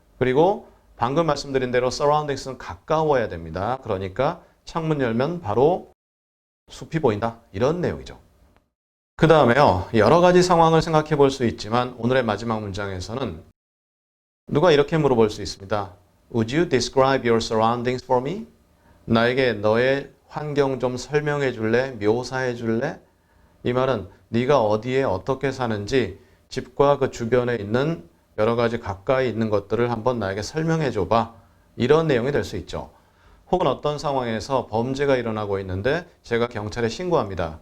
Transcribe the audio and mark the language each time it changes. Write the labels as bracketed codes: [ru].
[ko] 그리고 방금 말씀드린 대로 surroundings는 가까워야 됩니다. 그러니까 창문 열면 바로 숲이 보인다. 이런 내용이죠. 그 다음에요. 여러 가지 상황을 생각해 볼 수 있지만 오늘의 마지막 문장에서는 누가 이렇게 물어볼 수 있습니다. [en] Would you describe your surroundings for me? [ko] 나에게 너의 환경 좀 설명해 줄래? 묘사해 줄래? 이 말은 네가 어디에 어떻게 사는지 집과 그 주변에 있는 여러 가지 가까이 있는 것들을 한번 나에게 설명해 줘봐. 이런 내용이 될 수 있죠. 혹은 어떤 상황에서 범죄가 일어나고 있는데 제가 경찰에 신고합니다.